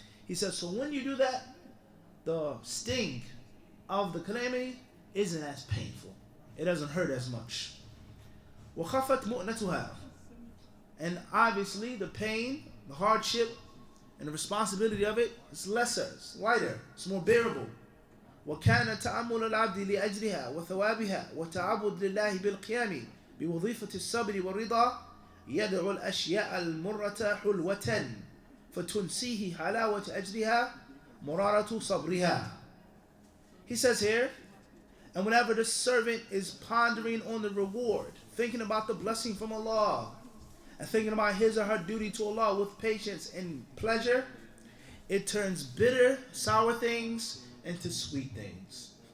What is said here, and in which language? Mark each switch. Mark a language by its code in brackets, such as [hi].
[en] He says, so when you do that, the sting of the calamity isn't as painful. It doesn't hurt as much. [ar] وَخَفَتْ مُؤْنَتُهَا. [en] And obviously the pain, the hardship, and the responsibility of it is lesser, it's lighter, it's more bearable. [ar] وكان تأمل العبد لأجلها وثوابها وتعبد لله بالقيام بوظيفة الصبر والرضا يدعو الأشياء المرة حلوة فتنسيه حلاوة أجلها مرارة صبرها. [en] He says here, and whenever the servant is pondering on the reward, thinking about the blessing from Allah, and thinking about his or her duty to Allah with patience and pleasure, it turns bitter, sour things into sweet things.